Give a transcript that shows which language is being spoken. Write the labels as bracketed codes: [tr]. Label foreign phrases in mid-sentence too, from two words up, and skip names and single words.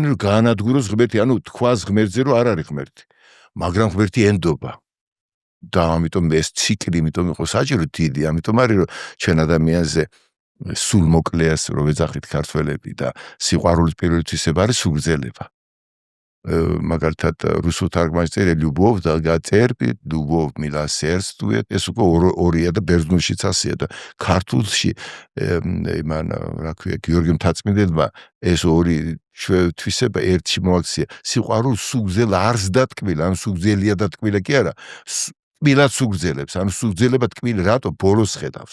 [ka] რომ გაანადგუროს ღმერთი ანუ თქვას ღმერთზე რომ არ არის ღმერთი მაგრამ ღმერთი ენდობა და ამიტომ ეს ციკლი იმიტომ იყო საჭირო დიდი ამიტომ არის რომ ჩვენ ადამიანზე სულ მოკლეას რომ ეძახით ქართველები და სიყვარულის პირველი თვისება არის სულგრძელება მაგალითად რუსულ თარგმანში წერია [ru] любовь долга терпит любовь милосердствует [ka] ეს უკვე ორია და ბერძნულშიც ასეა და ქართულში იმან რა ქვია გიორგი მთაწმინდელმა ეს ორი თვისება ერთში მოაქცია სიყვარულს სულგძელ არს დატკბილა ან სულგძელია დატკბილა კი არა თკბილად სულგძელებს, ანუ სულგძელება თკბილი რატო ბოლოს ხედავს.